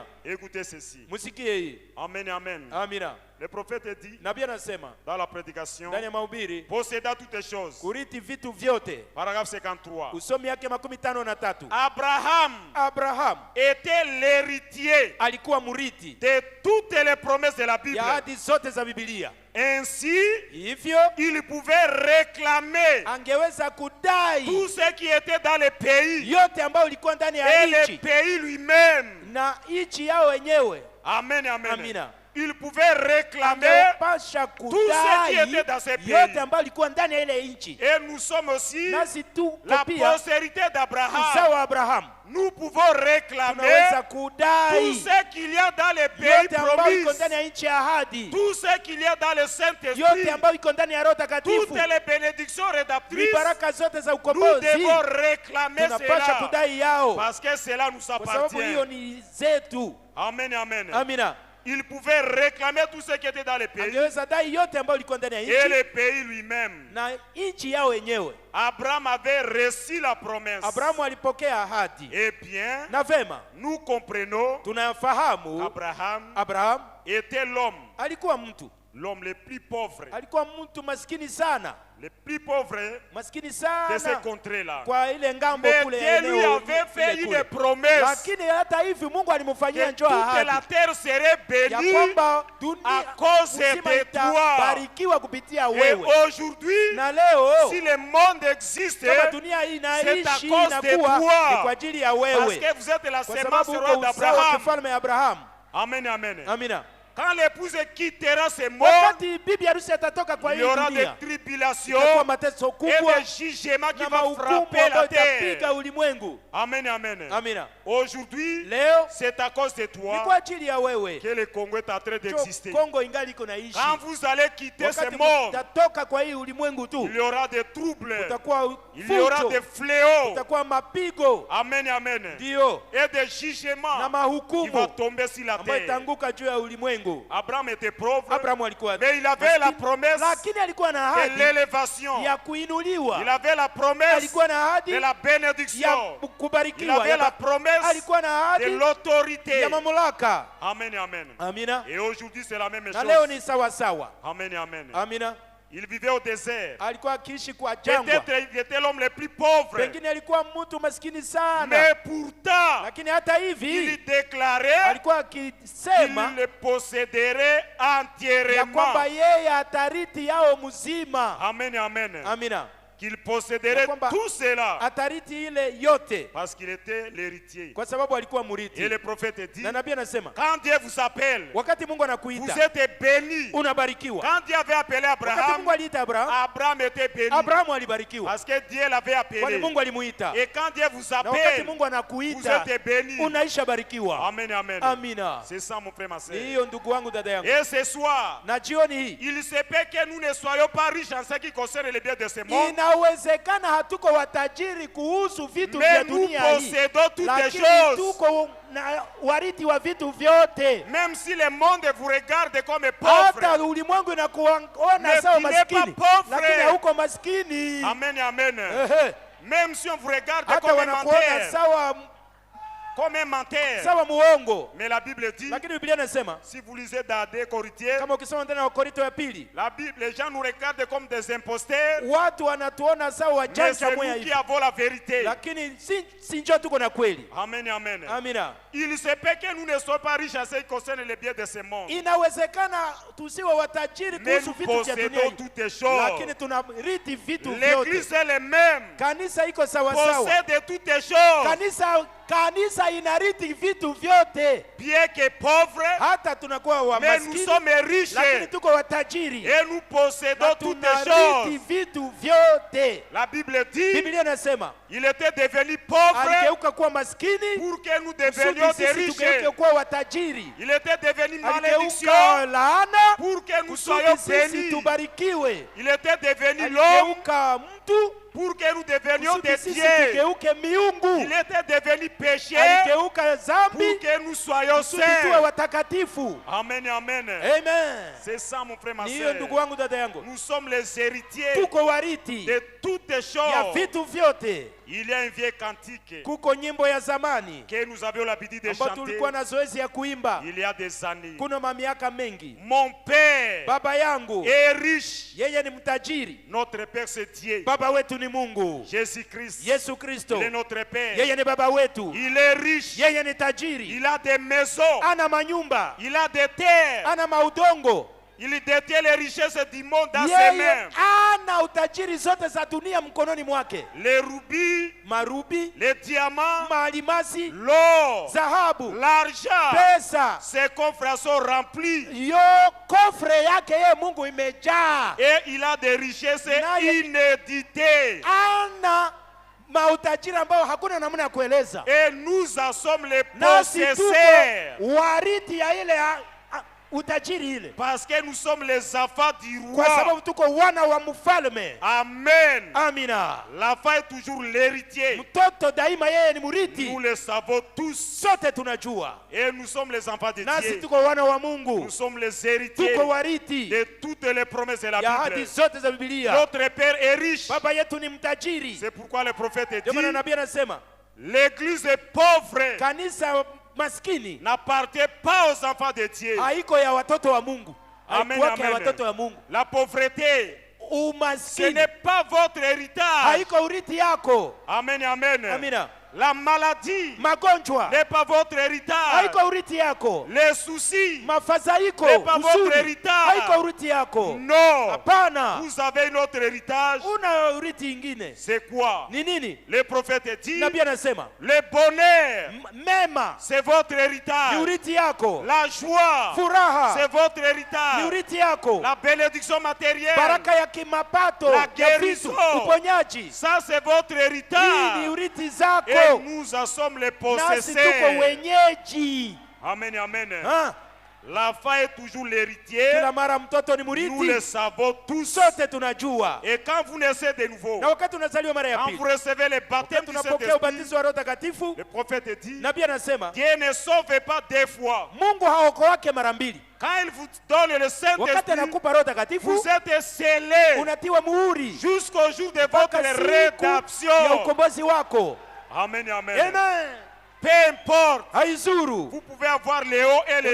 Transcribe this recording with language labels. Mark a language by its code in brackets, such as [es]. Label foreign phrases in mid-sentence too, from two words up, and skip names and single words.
[fr] Écoutez ceci. [sw] Musikie hii. [fr] Amen, amen. [sw] Amina. [fr] Le Le prophète dit [sw] nabii anasema [fr] dans la prédication, [sw] ndani ya mahubiri, [fr] possédant toutes les choses. [sw] kurithi vitu vyote. [fr] Paragraphe 53. [sw] Usomi yake 53. [fr] Abraham était l'héritier [sw] alikuwa murithi [fr] de toutes les promesses de la Bible. [sw] ya ahadi zote za Biblia. [fr] Ainsi, [sw] Hivyo [fr] il pouvait réclamer [sw] angeweza kudai [fr] tout ce qui était dans le pays [sw] yote ambayo ilikuwa ndani ya [fr] et le [sw] nchi [fr] pays lui-même. [sw] na nchi yao wenyewe. [fr] Amen, amen. [sw] Amina. [fr] Il pouvait réclamer [sw] Angepasha [fr] tout ce qui [sw] kudai [fr] était dans ce pays. [sw] yote ambayo ilikuwa ndani ya ile nchi. [fr] Et nous sommes aussi [sw] Nasi tu [fr] la [sw] pia [fr] postérité [sw] uzao [fr] d'Abraham. [sw] wa Abrahamu [fr] Nous pouvons réclamer [sw] tunaweza [fr] tout [sw] kudai [fr] ce qu'il y a dans les pays [sw] yote ambayo iko [fr] promis, [sw] ndani ya nchi ya ahadi, [fr] tout ce qu'il y a dans le [sw] yote [fr] Saint-Esprit, [sw] ambayo iko ndani ya Roho Takatifu, [fr] toutes les bénédictions rédaptrices. [sw] baraka zote za [fr] Nous [sw] ukombozi [fr] devons réclamer [sw] tunapasha [fr] cela [sw] kudai yao, [fr] parce que cela nous [sw] kwa sababu hiyo [fr] appartient. [sw] ni zetu. [fr] Amen, amen. [sw] Amina. [fr] Il pouvait réclamer tout ce qui était dans le pays [sw] Angeweza dai yote ambayo ilikuwa ndani ya [fr] et [sw] nchi [fr] le pays lui-même. [sw] na nchi yao wenyewe. [fr] Abraham avait reçu la promesse. [sw] Abrahamu alipokea ahadi, [fr] Eh bien, [sw] na vema [fr] nous comprenons [sw] tunafahamu Abraham [fr] était l'homme le plus pauvre, [sw] alikuwa mtu maskini sana, [fr] le plus pauvre [sw] maskini [fr] de ces [sw] sana [fr] contrées-là. [sw] kwa ile ngambo [fr] Mais [sw] kule [fr] Dieu lui [sw] eneo [fr] avait fait [sw] ile [fr] une [sw] kule. [fr] promesse [sw] Lakini hata hivi Mungu alimfanyia [fr] que [sw] njoo [fr] toute la [sw] ahadi [fr] terre serait [sw] ya [fr] bénie [sw] kwamba [fr] à [sw] dunia [fr] cause [sw] nzima [fr] de toi. [sw] itabarikiwa kupitia [fr] Et [sw] wewe. [fr] aujourd'hui, [sw] Na leo [fr] si le monde existe, [sw] kama dunia hii [fr] c'est à [sw] inaishi [fr] cause [sw] na [fr] de [sw] kuwa [fr] toi. [sw] ni kwa ajili ya [fr] parce [sw] wewe, [fr] que vous êtes la [sw] kwa [fr] semence [sw] sababu [fr] roi [sw] uko uzao wa [fr] d'Abraham. [sw] kifalme ya Abrahamu. [fr] Amen, amen. [sw] Amina. [fr] Quand l'épouse quittera ce monde, [sw] Wakati bibi harusi atatoka kwa [fr] il [sw] hii [fr] y aura des [sw] dunia, [fr] tribulations [sw] itakuwa mateso [fr] et [sw] kubwa [fr] des jugements qui [sw] na [fr] vont [sw] mahukumu [fr] frapper [sw] ambayo [fr] la terre. [sw] itapiga ulimwengu. [fr] Amen, amen. [sw] Amina. [fr] Aujourd'hui, [sw] Leo [fr] c'est à cause de [sw] ni [fr] toi [sw] kwa ajili ya wewe [fr] que le Congo est en train d'exister. [sw] Kongo ingali iko naishi. [fr] Quand vous allez quitter ce [sw] Wakati [fr] monde, [sw] mtatoka kwa hii ulimwengu tu, [fr] il y aura des troubles, [sw] utakuwa [fr] il y aura [sw] fujo, [fr] des fléaux. [sw] utakuwa mapigo, [fr] Amen, amen. [sw] ndio, [fr] Et des jugements [sw] na [fr] qui [sw] mahukumu [fr] vont tomber sur la [sw] ambayo [fr] terre. [sw] itanguka juu ya ulimwengu. [fr] Abraham était pauvre, [sw] Abrahamu alikuwa [fr] mais il avait la [sw] maskini, [fr] promesse [sw] lakini alikuwa na [fr] de [sw] ahadi [fr] l'élévation. [sw] ya kuinuliwa, [fr] Il avait la promesse [sw] alikuwa na ahadi [fr] de la [sw] ya [fr] bénédiction. Il [sw] kubarikiwa, [fr] avait la promesse [sw] alikuwa na [fr] de [sw] ahadi [fr] l'autorité. [sw] ya mamlaka. [fr] Amen, amen. [sw] Amina. [fr] Et aujourd'hui, c'est la même [sw] Na leo [fr] chose. [sw] ni sawa sawa. [fr] Amen, amen. [sw] Amina. [fr] Il vivait au désert. [sw] Alikuwa akiishi kwa jangwa, [fr] Peut-être il était l'homme le plus pauvre. [sw] pengine alikuwa mtu maskini sana, [fr] Mais pourtant, [sw] lakini hata [fr] il [sw] hivi [fr] déclarait [sw] alikuwa akisema [fr] qu'il le posséderait [sw] ya [fr] entièrement. [sw] kwamba yeye atariti yao mzima. [fr] Amen, amen. [sw] Amina. [fr] Qu'il posséderait [sw] Ya kwamba [fr] tout cela [sw] atariti ile yote [fr] parce qu'il était l'héritier. [sw] kwa sababu alikuwa [fr] Et [sw] murithi. [fr] le prophète dit, [sw] Na nabii anasema [fr] quand Dieu vous appelle, [sw] wakati Mungu [fr] vous [sw] anakuita [fr] êtes béni. [sw] unabarikiwa. [fr] Quand Dieu avait appelé [sw] Wakati [fr] Abraham, [sw] Mungu aliita Abrahamu, [fr] Abraham était béni [sw] Abrahamu alibarikiwa [fr] parce que Dieu l'avait [sw] kwani [fr] appelé. [sw] Mungu alimuita. [fr] Et quand Dieu vous [sw] Na wakati [fr] appelle, [sw] Mungu [fr] vous [sw] anakuita [fr] êtes béni. [sw] unaisha barikiwa. [fr] Amen, amen. [sw] Amina. [fr] C'est ça, mon frère, ma [sw] Ni [fr] soeur. [sw] hiyo ndugu wangu, dada yangu. [fr] Et ce soir, [sw] Na jioni hii [fr] il se peut que nous ne soyons pas riches en ce qui concerne les biens de ce monde, [sw] inawezekana hatuko watajiri kuhusu vitu [fr] mais [sw] vya [fr] nous [sw] dunia hii, [fr] possédons toutes les [sw] lakini [fr] choses. [sw] tuko na warithi wa vitu vyote. [fr] Même si le monde vous regarde comme [sw] Hata [fr] pauvre. [sw] ulimwengu inakuona [fr] Mais [sw] sawa [fr] tu n'es [sw] maskini, [fr] pas pauvre. [sw] lakini hauko maskini. [fr] Amen, amen. [sw] Ehe. [fr] Même si on vous regarde [sw] Hata [fr] comme un [sw] wanakuona [fr] menteur, comme un menteur. [sw] sawa muongo, [fr] Mais la Bible dit, [sw] lakini Biblia inasema [fr] si vous lisez dans 2 Corinthiens, [sw] kama ukisoma ndani ya Wakorintho ya pili, [fr] la Bible, les gens nous regardent comme des imposteurs, [sw] watu wanatuona sawa [fr] mais [sw] wajanja [fr] c'est [sw] moya [fr] nous qui [sw] hivi, [fr] avons la vérité. [sw] lakini si njoo tuko na kweli. [fr] Amen, amen. [sw] Amina. [fr] Il se peut que nous ne soyons pas riches en ce qui concerne les biens de ce monde, [sw] Inawezekana tusiwe watajiri [fr] mais [sw] kuhusu [fr] nous [sw] vitu vya dunia [fr] possédons [sw] hii, [fr] toutes les choses. [sw] lakini tunarithi vitu vyote. [fr] L'église elle-même [sw] Kanisa iko sawa sawa, [fr] possède toutes les choses, [sw] kanisa inarithi vitu vyote, [fr] bien que pauvres, [sw] hata tunakuwa wa [fr] mais nous [sw] maskini, [fr] sommes riches [sw] lakini tuko watajiri [fr] et nous possédons [sw] na [fr] toutes les [sw] tunarithi [fr] choses. [sw] vitu vyote. [fr] La Bible dit, [sw] Biblia inasema [fr] il était devenu pauvre [sw] aligeuka kuwa maskini [fr] pour que nous [sw] kusudi [fr] devenions des [sw] sisi tugeuke [fr] riches. [sw] kuwa watajiri. [fr] Il était devenu malédiction [sw] Aligeuka laana [fr] pour que nous [sw] kusudi [fr] soyons [sw] sisi [fr] bénis. [sw] tubarikiwe. [fr] Il était devenu l'homme [sw] Aligeuka mtu [fr] pour que nous devenions [sw] kusudi [fr] des [sw] sisi [fr] dieux. [sw] tugeuke miungu. [fr] Il était devenu péché [sw] Aligeuka [fr] pour [sw] zambi [fr] que nous soyons [sw] kusudi tuwe [fr] saints. [sw] watakatifu. [fr] Amen, amen. [sw] Amen. [fr] C'est ça, mon frère, ma [sw] Ni hiyo [fr] soeur. [sw] ndugu wangu, dada yangu, [fr] Nous sommes les héritiers [sw] tuko wariti [fr] de toutes [sw] ya [fr] choses. [sw] vitu vyote. [fr] Il y a un vieux cantique [sw] Kuko nyimbo ya zamani [fr] que nous avions l'habitude de [sw] ambayo [fr] chanter [sw] tulikuwa na zoezi ya kuimba [fr] il y a des années. [sw] kuna mamiaka mengi. [fr] Mon père [sw] Baba yangu [fr] est riche. [sw] yeye ni mtajiri, [fr] Notre père c'est Dieu. [sw] baba wetu ni Mungu [fr] Jésus-Christ. [sw] Yesu Kristo. [fr] Il est notre père. [sw] Yeye ni baba wetu, [fr] Il est riche. [sw] yeye ni tajiri, [fr] Il a des maisons. [sw] ana manyumba, [fr] Il a des terres. [sw] ana maudongo. [fr] Il détient les richesses du monde dans ses [sw] Yeye [fr] mains. [sw] ana utajiri zote za dunia mkononi mwake, [fr] Les rubis, [sw] marubi, [fr] les diamants, [sw] maalimasi, [fr] l'or, [sw] dhahabu, [fr] l'argent. [sw] pesa. [fr] Ses coffres sont remplis. [sw] Yo kofre yake yeye Mungu imejaa, [fr] Et il a des richesses [sw] Naye- [fr] inéditées. [sw] ana mautajiri ambao hakuna namna ya kueleza. [fr] Et nous en sommes les [sw] Nasi tuko [fr] possesseurs. [sw] wariti ya ile utajiri ile, [fr] Parce que nous sommes les enfants du [sw] kwa [fr] roi. [sw] sababu tuko wana wa mfalme. [fr] Amen. [sw] Amina. [fr] L'enfant est toujours l'héritier. [sw] Mtoto daima yeye ni murithi, [fr] Nous le savons tous. [sw] sote tunajua. [fr] Et nous sommes les enfants de [sw] Nasi [fr] Dieu. [sw] tuko wana wa [fr] Nous [sw] Mungu, [fr] sommes les héritiers [sw] tuko wariti [fr] de toutes les promesses de la [sw] ya ahadi [fr] Bible. [sw] zote za Biblia. [fr] Notre Père est riche. [sw] Baba yetu ni mtajiri. [fr] C'est pourquoi le prophète [sw] Ndio maana [fr] dit [sw] nabii anasema [fr] l'église est pauvre, [sw] kanisa maskini [fr] n'appartient pas aux enfants de Dieu. [sw] haiko ya watoto wa Mungu, [fr] Amen, [sw] haiko ya [fr] amen. [sw] watoto wa Mungu. [fr] La pauvreté, ce [sw] Umaskini [fr] n'est pas votre héritage. [sw] haiko urithi yako. [fr] Amen, amen. [sw] Amina. [fr] La maladie [sw] Magonjwa [fr] n'est pas votre héritage. [sw] haiko urithi yako. [fr] Les soucis, [sw] Mafadhaiko, [fr] n'est pas votre [sw] huzuni [fr] héritage. [sw] haiko urithi yako. [fr] non. [sw] Hapana, [fr] Vous avez un autre héritage. [sw] una urithi ingine. [fr] C'est quoi? [sw] Ni nini? [fr] Le prophète dit [sw] Nabii anasema [fr] le bonheur, [sw] mema [fr] c'est votre [sw] ni [fr] héritage. [sw] urithi yako, [fr] La joie, [sw] furaha [fr] c'est votre [sw] ni [fr] héritage. [sw] urithi yako, [fr] La bénédiction matérielle, [sw] baraka ya kimapato [fr] La [sw] ya [fr] guérison. [sw] vitu, uponyaji, [fr] ça c'est votre [sw] hii ni [fr] héritage. [sw] urithi [fr] Et [sw] zako. [fr] nous en sommes les [sw] Nasi tuko [fr] possesseurs. [sw] wenyeji. [fr] Amen, amen. [sw] Ha? [fr] L'enfant est toujours l'héritier. [sw] Kila mara mtoto ni [fr] Nous le [sw] murithi, [fr] savons tous. [sw] sote tunajua. [fr] Et quand vous naissez de nouveau, [sw] Na wakati unazaliwa mara ya [fr] quand [sw] pili, [fr] vous recevez le baptême [sw] wakati [fr] du [sw] tunapokea [fr] Saint-Esprit, [sw] ubatizo wa Roho Takatifu, [fr] le prophète dit, [sw] nabii anasema [fr] Dieu ne sauve pas deux fois. [sw] Mungu haokoake mara mbili. [fr] Quand il vous donne le [sw] Wakati [fr] Saint-Esprit, [sw] anakupa Roho Takatifu, [fr] vous êtes scellés [sw] unatiwa muhuri [fr] jusqu'au jour de [sw] mpaka [fr] votre [sw] siku ya [fr] rédemption. [sw] ukombozi wako. [fr] Amen, amen. [sw] Amen. [fr] Peu importe, [sw] Haizuru, [fr] vous pouvez avoir les hauts et les